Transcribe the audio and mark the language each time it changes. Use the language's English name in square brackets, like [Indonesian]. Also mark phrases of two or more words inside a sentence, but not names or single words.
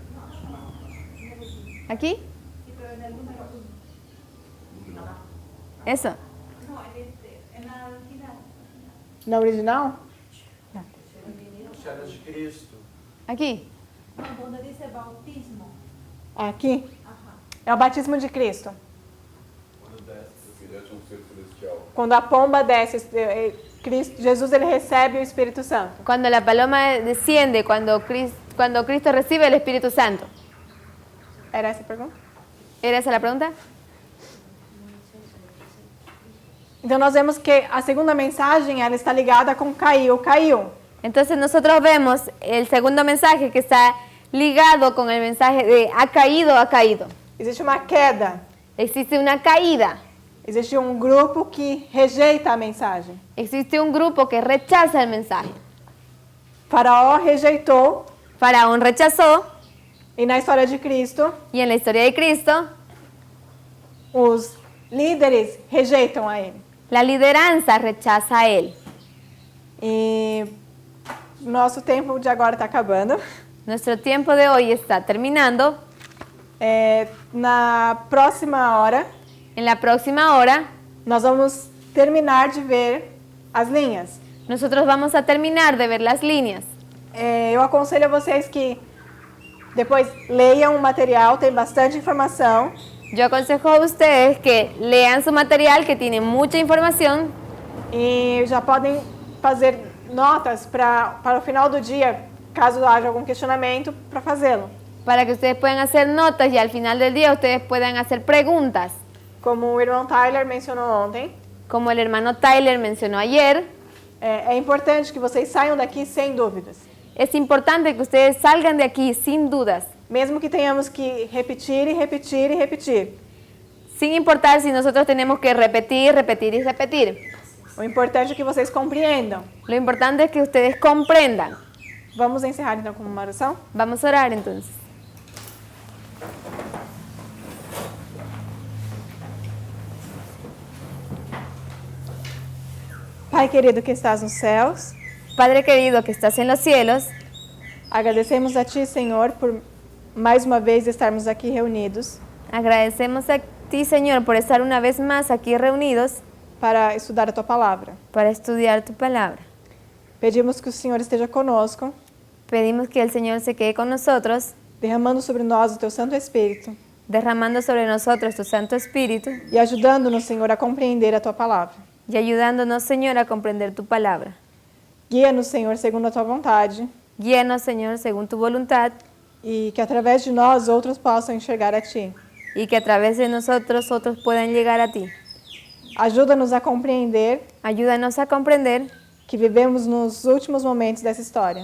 [Spanish] ¿Aquí? Eso. [Portuguese] na original? [Spanish] Era de Cristo. Aquí. Donde dice bautismo. [Portuguese] Aqui? É o batismo de Cristo. Quando a pomba desce, Jesus ele recebe o Espírito Santo. [Spanish] Cuando la paloma desciende, cuando Cristo recibe el Espíritu Santo. [Portuguese] Era essa a pergunta? [Spanish] ¿Era esa la pregunta? [Portuguese] Então nós vemos que a segunda mensagem ela está ligada com caiu. [Spanish] Entonces nosotros vemos el segundo mensaje que está ligado con el mensaje de ha caído. [Portuguese] Existe uma queda. [Spanish] Existe una caída. [Portuguese] Existe um grupo que rejeita a mensagem. [Spanish] Existe un grupo que rechaza el mensaje. [Portuguese] Faraó rejeitou [Spanish] Faraón rechazó [Portuguese] e na história de Cristo, [Spanish] y en la historia de Cristo [Portuguese] os líderes rejeitam a ele. [Spanish] la lideranza rechaza a él. [Portuguese] E nosso tempo de agora está acabando. [Spanish] Nuestro tiempo de hoy está terminando. [Portuguese] Na próxima hora, [Spanish] En la próxima hora [Portuguese] nós vamos terminar de ver as linhas. [Spanish] nosotros vamos a terminar de ver las líneas. [Portuguese] Eu aconselho a vocês que depois leiam o material, tem bastante informação. [Spanish] Yo aconsejo a ustedes que lean su material que tiene mucha información [Portuguese] E já podem fazer notas para o final do dia, caso haja algum questionamento, para fazê-lo. [Spanish] para que ustedes puedan hacer notas y al final del día ustedes puedan hacer preguntas. [Portuguese] Como o irmão Tyler mencionou ontem, [Spanish] Como el hermano Tyler mencionó ayer, [Portuguese] é importante que vocês saiam daqui sem dúvidas. [Spanish] es importante que ustedes salgan de aquí sin dudas, [Portuguese] Mesmo que tenhamos que repetir e repetir e repetir. [Spanish] sin importar si nosotros tenemos que repetir y repetir. [Portuguese] O importante é que vocês compreendam. [Spanish] Lo importante es que ustedes comprendan. [Portuguese] Vamos encerrar então com uma oração? [Spanish] Vamos a orar entonces. [Portuguese] Pai querido que estás nos céus, [Spanish] Padre querido que estás en los cielos, [Portuguese] agradecemos a Ti, Senhor, por mais uma vez estarmos aqui reunidos [Spanish] agradecemos a ti, Señor, por estar una vez más aquí reunidos [Portuguese] para estudar a Tua palavra. [Spanish] para estudiar tu palabra. [Portuguese] Pedimos que o Senhor esteja conosco, [Spanish] Pedimos que el Señor se quede con nosotros, [Portuguese] derramando sobre nós o Teu Santo Espírito [Spanish] derramando sobre nosotros tu Santo Espíritu [Portuguese] e ajudando-nos, Senhor, a compreender a Tua palavra. [Spanish] y ayudándonos, Señor, a comprender tu palabra. [Portuguese] Guia-nos, Senhor, segundo a Tua vontade [Spanish] Guíanos, Señor, según tu voluntad [Portuguese] e que através de nós outros possam enxergar a Ti. [Spanish] y que a través de nosotros otros puedan llegar a ti. [Portuguese] Ajuda-nos a compreender [Spanish] Ayúdanos a comprender [Portuguese] que vivemos nos últimos momentos dessa história.